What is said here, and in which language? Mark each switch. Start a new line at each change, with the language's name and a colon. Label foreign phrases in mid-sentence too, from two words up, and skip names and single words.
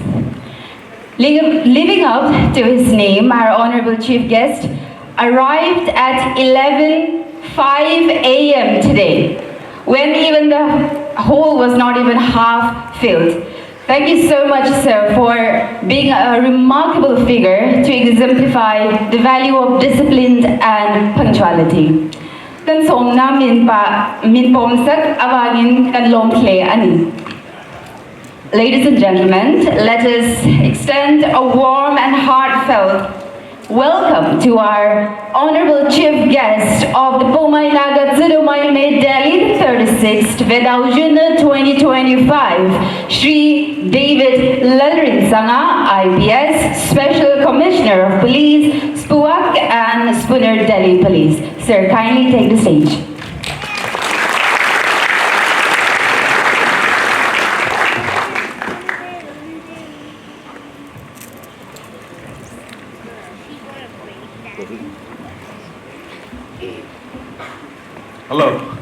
English: Living up to his name, our honorable chief guest arrived at 11:05 a.m. today, when even the hall was not even half filled. Thank you so much, sir, for being a remarkable figure to exemplify the value of discipline and punctuality.
Hmar: Kan som na min pomsak awangin kan lomple ani.
English: Ladies and gentlemen, let us extend a warm and heartfelt welcome to our honorable chief guest of the Poumai Naga Tsiidoumai Me Delhi 36th Vedaoyu Niih 2025, Shri David Lalrinsanga, IPS, Special Commissioner of Police, Spuak and Spooner Delhi Police. Sir, kindly take the stage. Hello.